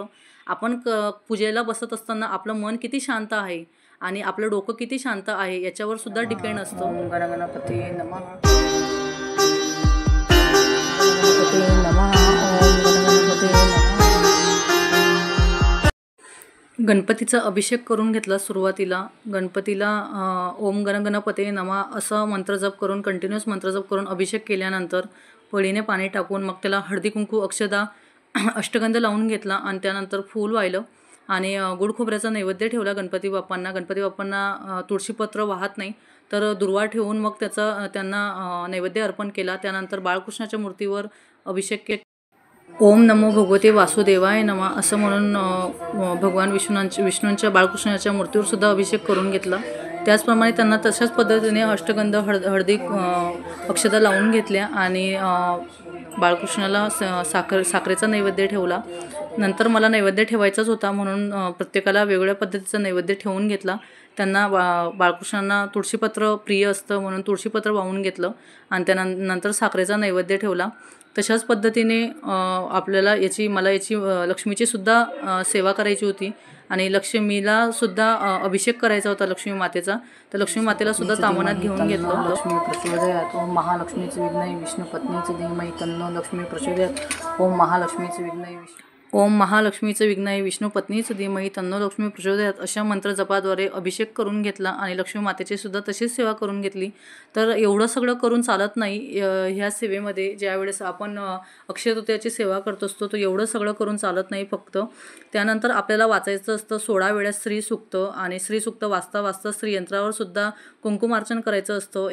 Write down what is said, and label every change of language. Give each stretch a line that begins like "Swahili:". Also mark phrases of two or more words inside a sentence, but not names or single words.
Marathi: आपण पूजेला बसत असताना आपलं मन किती शांत आहे आणि आपलं डोकं किती शांत आहे याच्यावर सुद्धा डिपेंड असतं.
Sanskrit: ओम गणपती नमः.
Marathi: गणपतीचा अभिषेक करून घेतला सुरुवातीला. गणपतीला
Sanskrit: ओम गणपते नमः
Marathi: असं मंत्रजप करून, कंटिन्युअस मंत्रजप करून अभिषेक केल्यानंतर पळीने पाणी टाकून मग त्याला हळदी कुंकू अक्षदा अष्टगंध लावून घेतला आणि त्यानंतर फूल वाहिलं आणि गुड खोबऱ्याचा नैवेद्य ठेवला गणपती बाप्पांना. तुळशीपत्र वाहत नाही, तर दुर्वा ठेवून मग त्यांना नैवेद्य अर्पण केला. त्यानंतर बाळकृष्णाच्या मूर्तीवर अभिषेक केला.
Sanskrit: ओम नमो भगवते वासुदेवाय नमः
Marathi: असं म्हणून भगवान विष्णूंच्या बाळकृष्णाच्या मूर्तीवर सुद्धा अभिषेक करून घेतला. त्याचप्रमाणे त्यांना तशाच पद्धतीने अष्टगंध हळदी अक्षता लावून घेतल्या आणि बाळकृष्णाला साखरेचा नैवेद्य ठेवला. नंतर मला नैवेद्य ठेवायचाच होता म्हणून प्रत्येकाला वेगवेगळ्या पद्धतीचा नैवेद्य ठेवून घेतला. त्यांना बाळकृष्णांना तुळशीपत्र प्रिय असतं म्हणून तुळशीपत्र वाहून घेतलं आणि त्यानंतर साखरेचा नैवेद्य ठेवला. तशाच पद्धतीने आपल्याला मला याची लक्ष्मीची सुद्धा सेवा करायची होती आणि लक्ष्मीला सुद्धा अभिषेक करायचा होता लक्ष्मी मातेचा. तर लक्ष्मी मातेला सुद्धा तामनात घेऊन घेतलं.
Sanskrit: लक्ष्मी प्रचोदयात ओम महालक्ष्मीचे विघ्नय विष्णू पत्नीचे धीमहि तन्नो लक्ष्मी प्रचोदयात ओम महालक्ष्मीचे विघ्नय ओम महालक्ष्मीचं विघ्नय विष्णू पत्नीचं धीमहि तन्नो लक्ष्मी प्रचोदयात
Marathi: अशा मंत्रजपाद्वारे अभिषेक करून घेतला आणि लक्ष्मी मातेची सुद्धा तशीच सेवा करून घेतली. तर एवढं सगळं करून चालत नाही. ह्या सेवेमध्ये ज्यावेळेस आपण अक्षय तृतीयाची सेवा करत असतो तर एवढं सगळं करून चालत नाही. फक्त त्यानंतर आपल्याला वाचायचं असतं 16 वेळा स्त्री सूक्त आणि स्त्री सूक्त वाचता वाचता स्त्रीयंत्रावर सुद्धा कुंकुमार्चन करायचं असतं.